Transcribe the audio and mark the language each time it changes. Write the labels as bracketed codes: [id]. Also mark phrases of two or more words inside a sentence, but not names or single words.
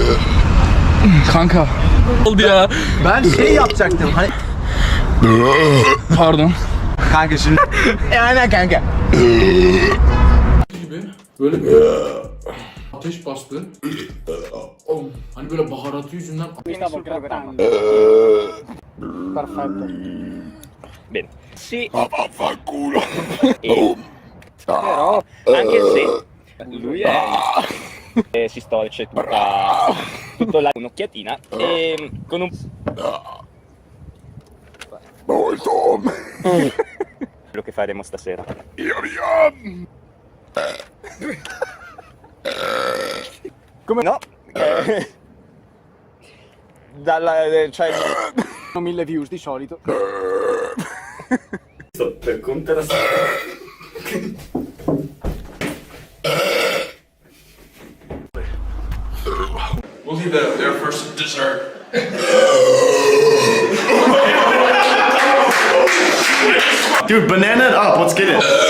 [tr] Kanka. Oldu ya. Ben şey yapacaktım hani. Pardon. Kanka şimdi. Aynen kanka. Gibi. Böyle bir ateş bastı. Oğlum, hani böyle baharatı yüzünden... [it] Bene. Sì. Però anche se lui si storce tutto un'occhiatina e con un quello che faremo stasera. Come no? Cioè 1000 views di solito. per contrastare. [en] We'll leave that up there for some dessert. Dude, banana it up. Let's get it.